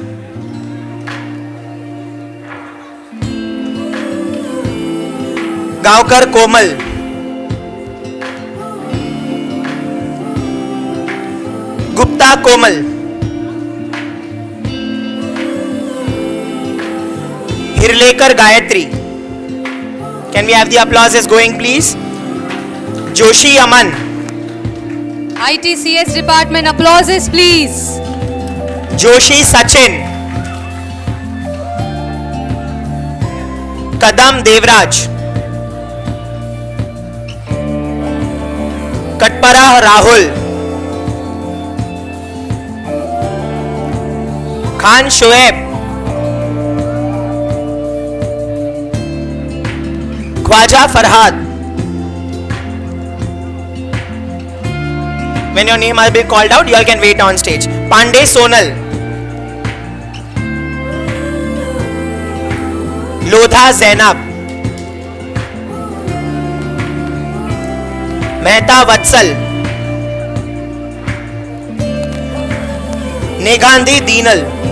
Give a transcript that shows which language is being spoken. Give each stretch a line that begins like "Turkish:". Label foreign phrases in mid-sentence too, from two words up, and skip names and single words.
English: Gaokar Komal. Gupta Komal. Hirlekar Gayatri. Can we have the applauses going, please? Joshi Aman. ITCS department, applauses please. Joshi Sachin. Kadam Devraj. Katpara Rahul. Khan Shoaib. Khwaja Farhad. When your name will be called out, you all can wait on stage. Pandey Sonal. Lodha Zainab. Mehta Vatsal. Negandhi Deenal.